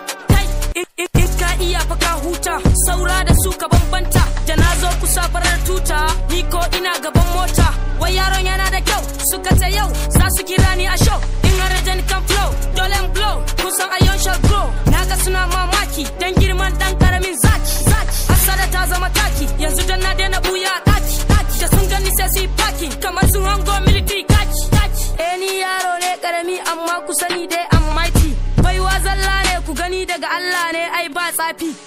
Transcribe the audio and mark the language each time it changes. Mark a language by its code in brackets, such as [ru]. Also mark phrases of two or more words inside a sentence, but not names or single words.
[ha] Kai, in, in, in ka iya fa ka huta, saura da su ka bambanta, da na zo kusa farar tuta, ni ko ina gaban mota. Wai yaron yana da kyau, suka ce yau, za su kira ni a show. In har da ni kan flow, dole in blow, kun san [en] I shall grow. [ha] Na ga suna mamaki, dan girman dan karamin zaki, zaki. Hassada ta zama taki, yanzu dan na daina buya a ɗaki, ɗaki. Da sun gani sai su yi parking, kamar sun hango military kaki, kaki. Eh, ni yaro ne karami amma Ku sani dai [en] I'm mighty. [ha] Baiwa zalla ne, ku gani daga Allah ne, ai ba tsafi.